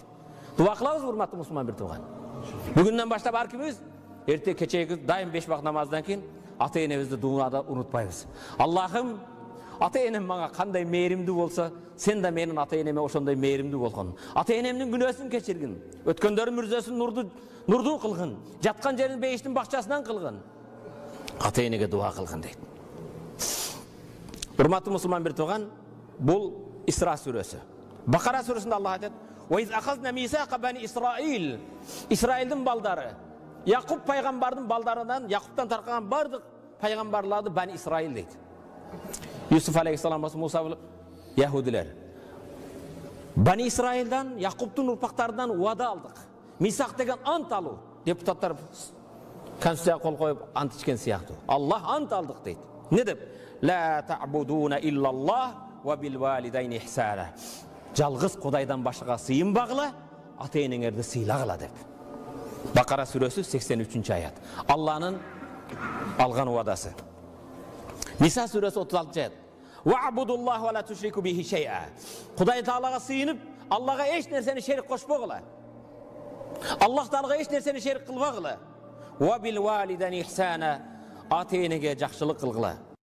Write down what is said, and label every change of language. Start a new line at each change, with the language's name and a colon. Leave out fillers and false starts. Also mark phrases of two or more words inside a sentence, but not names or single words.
Kyrgyz: Дуа кылабыз урматтуу мусулман бир тууган. Бүгүндөн баштап ар кимибиз эрте кечеги дайым 5 вакыт намаздан кийин ата-энебизди дуада унутпайбыз. Allah'ım, ата-энем мага кандай мээримдүү болсо, сен да менин ата-энеме ошондой мээримдүү болгон. Ата-энемдин күнөөсүн кечиргин. Өткөндөрдүн мүрзөсүн нурдуу кылгын. Жаткан жерин бейиштин бакчасынан кылгын. Ата-энеге дуа кылгын дейт. Урматтуу мусулман бир тууган, бул Исра сүрөсү. Бакара сүрөсүндө Аллах айтат:
Arabic: "وإذ أخذنا ميثاق بني إسرائيل."
Kyrgyz: Исраилдин балдары, Якуб пайгамбардын балдарынан, Якубтан таркаган бардык пайгамбарларды бани Исраил дейт. Юсуф алейхиссалам болсо Муса яһудилер. Бани Исраилдан, Якубтун урпактарынан уада алдык. Мисак деген ант алуу. Депутаттар конституцияга кол коюп ант ичкен сыяктуу. Аллах ант алдык дейт. Не деп?
Arabic: لا تعبدون إلا الله وبالوالدين إحسانا.
Kyrgyz: Жалгыз Кудайдан башка сыйынбагыла, ата-энеңерди сыйлагыла деп. Бакара сүрөсү 83-аят. Алланын алган уадасы. Ниса сүрөсү 36-аят.
Arabic: واعبدوا الله ولا تشركوا به شيئا.
Kyrgyz: Кудай Таалага сыйынып, Аллага эч нерсени шерик кошпогула. Аллах Таалага эч нерсени шерик кылбагыла.
Arabic: وبالوالدين إحسانا.
Kyrgyz: Ата-энеге жакшылык кылгыла.